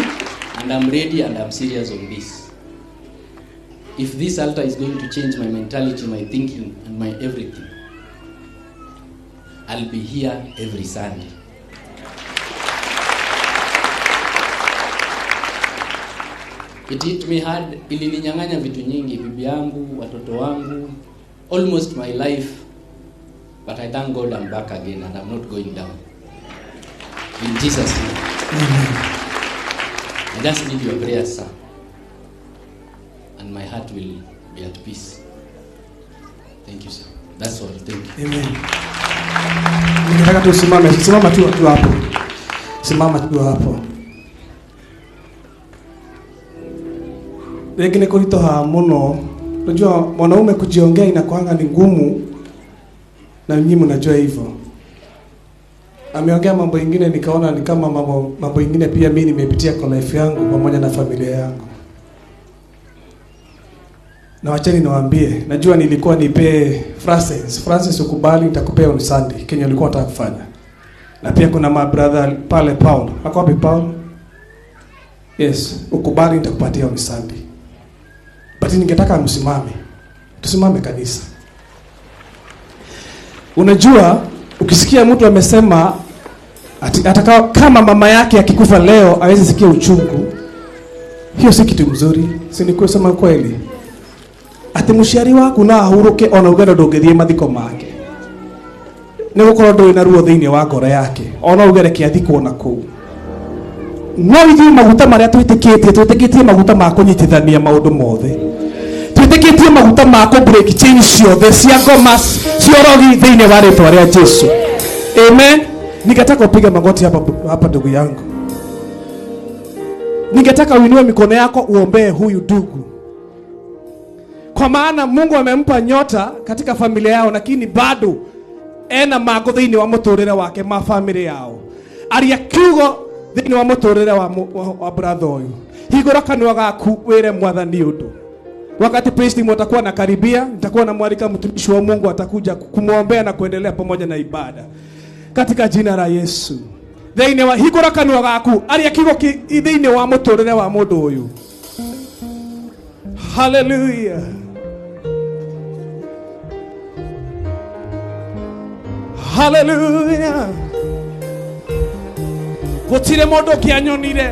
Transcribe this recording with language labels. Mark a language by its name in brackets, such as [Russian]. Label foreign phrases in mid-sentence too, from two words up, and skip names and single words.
[English] And I'm ready and I'm serious on this. If this altar is going to change my mentality, my thinking and my everything, I'll be here every Sunday. It hit me hard, [Swahili] ilininyang'anya vitu nyingi, bibi yangu, watoto wangu, [English] almost my life. But I thank God I'm back again and I'm not going down. In Jesus' name. I just need your prayers, sir. And my heart will be at peace. Thank you, sir. That's all. Thank you. Amen. [Swahili] Ningetaka simama tu hapo. Simama tu hapo. Lakini kulitoa muno. Unajua mwanaume kujiongea inakuanga ni ngumu na nyinyi mnajua hivyo. Ameongea mambo mengine nikaona ni kama mambo mengine pia mimi nimepitia kwa life yangu pamoja na familia yangu. Na wacheni niwaambie, najua nilikuwa nipe Francis ukubali nitakupea [English] on Sunday [Swahili] Kenya nilikuwa nataka kufanya. Na pia kuna [English] my brother [Swahili] pale Paul. Ako wapi Paul? Yes, ukubali nitakupatia [English] on Sunday. [Swahili] But ningetaka msimame. Tusimame kanisa. Unajua ukisikia mtu amesema atakao kama mama yake akikufa leo hawezi sikia uchungu. Hiyo si kitu mzuri. Si ni kusema kweli. [Kikuyu] Ati muciari waku na ahuruke ona ugenda ndungithie mathiko make. Ni gukorwo ndui na ruo thiini wa ngoro yake. Ona ugere kiathiko na kuu. No ithuĩ maguta marĩa twĩtĩkĩtie maguta ma kũnyitithania maũndũ mothe. Twĩtĩkĩtie maguta ma [English] break chain [Kikuyu] ciothe cia ngoma ciorogi thĩinĩ wa rĩĩtwa rĩa Jesu. Amen. [Swahili] Ningetaka upige magoti hapa ndugu yangu. Ningetaka uinue mikono yako uombee huyu ndugu. Kwa maana Mungu amempa nyota katika familia yao lakini bado [Kikuyu] ena mago thĩinĩ wa mũtũrĩre wake ma [Swahili] family yao. [Kikuyu] Aria kiugo thĩinĩ wa mũtũrĩre wa brother ũyũ. Higũra kanua gaku wĩre Mwathani ũndũ. [Swahili] Wakati priest mtakuwa na karibia, nitakuwa na mwarika mtumishi wa Mungu atakuja kumwombea na kuendelea pamoja na ibada. Katika jina la Yesu. [Kikuyu] Thĩinĩ wa higũra kanua gaku aria kiugo thĩinĩ wa mũtũrĩre wa mũndũ ũyũ. Hallelujah. Hallelujah. Gotire mondo kianyonire.